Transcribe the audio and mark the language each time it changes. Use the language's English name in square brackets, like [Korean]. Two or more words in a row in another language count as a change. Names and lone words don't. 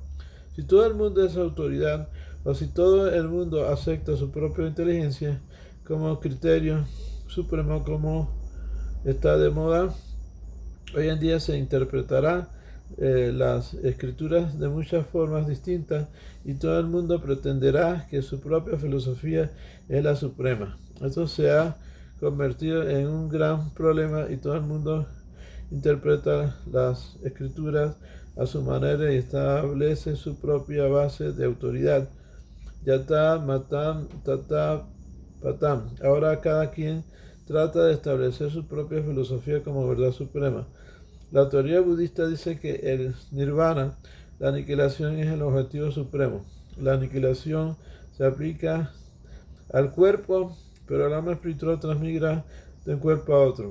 [Spanish] Si todo el mundo es autoridad, o si todo el mundo acepta su propia inteligencia como criterio supremo, como está de moda, hoy en día se interpretará las escrituras de muchas formas distintas y todo el mundo pretenderá que su propia filosofía es la suprema. Esto se ha convertido en un gran problema y todo el mundo interpreta las escrituras a su manera y establece su propia base de autoridad. [Bangla] Yata, matam, tata, patam. [Spanish] Ahora cada quien trata de establecer su propia filosofía como verdad suprema. La teoría budista dice que el nirvana, la aniquilación, es el objetivo supremo. La aniquilación se aplica al cuerpo, pero el alma espiritual transmigra de un cuerpo a otro.